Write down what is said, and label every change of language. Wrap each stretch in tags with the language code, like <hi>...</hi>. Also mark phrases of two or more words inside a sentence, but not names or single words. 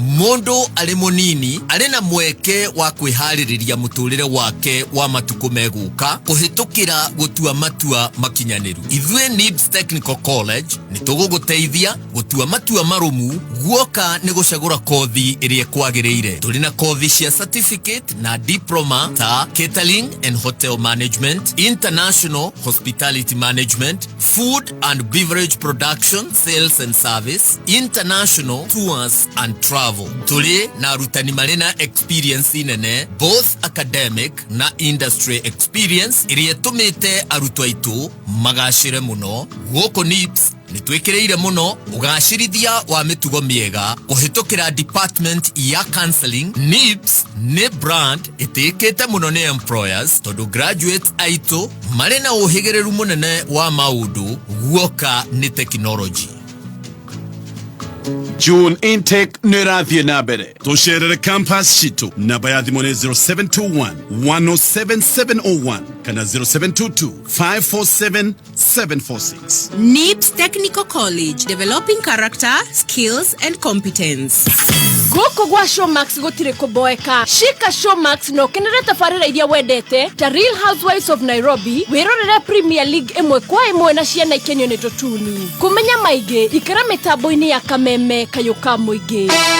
<ki>mundu ari munini ari na mweke wa kwihaririria muturire wake wa matuko meguka kuhitukira gutua matua makinyaniru. Ithwe NIBS Technical College nituguguteithia gutua matua marumu guoka ni gucagura kothi iria kwagiriire. Turi na kothi cia certificate na diploma ta</ki> <en>catering and hotel management, international hospitality management, food and beverage production, sales and service, international tours and travel.</en> <ki>Tuli na rutani marina experience nene,</ki> <en>both academic</en> <ki>na</ki> <en>industry experience</en> <ki>iria tumite arutwa itu magashire muno. Guoko NIBS nitwekereire muno ugashirithia wa mitugo miega kuhitukira department ya counseling. NIBS ni brand itikite muno ni employers tondu graduates aitu marina uhigereru munene wa maudu guoka ni technology.</ki> <en>June intake</en> <ki>nirathie na mbere. Tusherere campus shitu namba ya thimũ nĩ 0721 107701 kana 0722 547 746.</ki> <en>NIBS Technical College, developing character, skills and competence.</en> <ki>Goko gwa Showmax gotire kuboeka. Shika Showmax no kenere tafarira iria wendete ta Real Housewives of Nairobi, wirorere Premier League emwe kwa emwe na ciana ikenyo ni totuni. Kumenya maige ikara mitambo-ini ya Kameme Kayuka Muingi.</ki>